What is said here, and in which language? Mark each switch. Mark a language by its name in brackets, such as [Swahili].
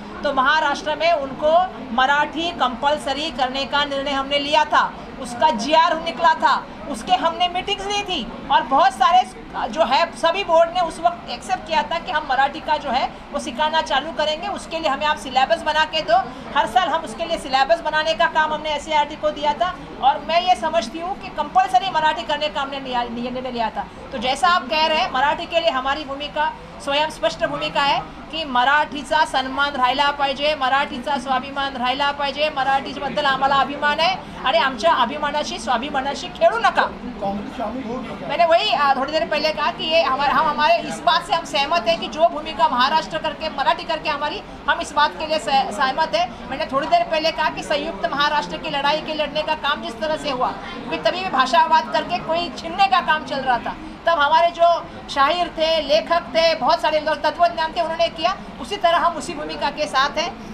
[Hindi] तो महाराष्ट्र में उनको मराठी कंपलसरी करने का निर्णय हमने लिया था, उसका GR निकला था, उसके हमने मीटिंग्स ली थी और बहुत सारे जो है सभी बोर्ड ने उस वक्त एक्सेप्ट किया था कि हम मराठी का जो है वो सिखाना चालू करेंगे, उसके लिए हमें आप सिलेबस बना के दो। हर साल हम उसके लिए सिलेबस बनाने का काम हमने SCERT को दिया था और मैं ये समझती हूँ कि कंपलसरी मराठी करने का हमने निर्णय लिया था। तो जैसा आप कह रहे हैं, मराठी के लिए हमारी भूमिका स्वयं स्पष्ट भूमिका है की [Marathi] मराठीचा सन्मान राहिला पाहिजे, मराठीचा स्वाभिमान राहिला पाहिजे, मराठीबद्दल आम्हाला अभिमान आहे आणि आमच्या अभिमानाशी स्वाभिमानाशी खेळू नका। [Hindi] मैंने वही थोड़ी देर पहले कहा कि ये हमारे इस बात से हम सहमत हैं कि जो भूमिका महाराष्ट्र करके मराठी करके हमारी, हम इस बात के लिए सहमत है। मैंने थोड़ी देर पहले कहा कि संयुक्त महाराष्ट्र की लड़ाई के लड़ने का काम जिस तरह से हुआ, क्योंकि तभी भी भाषावाद करके कोई छीनने का काम चल रहा था, तब हमारे जो शायर थे, लेखक थे, बहुत सारे लोग तत्वज्ञान थे, उन्होंने किया, उसी तरह हम उसी भूमिका के साथ हैं।